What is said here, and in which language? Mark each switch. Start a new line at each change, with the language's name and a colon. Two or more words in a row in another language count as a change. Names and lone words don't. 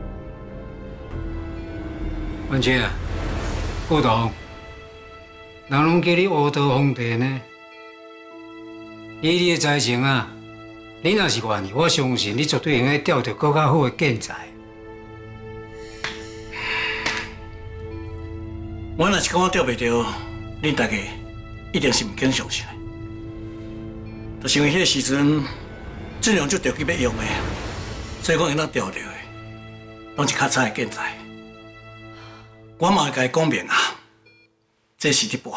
Min Nan Chinese: 文清啊，顾董，人拢叫你乌道皇帝呢。以你的才情啊，你若是愿意，我相信你绝对会用调到更较好的建材。我若是讲我调袂到，恁大家一定是毋肯相信的。就是因为迄个时阵，俊良就着急要用的，所以讲用咱调到的，拢是较差的建材。我嘛会甲伊讲明啊，这是伫博。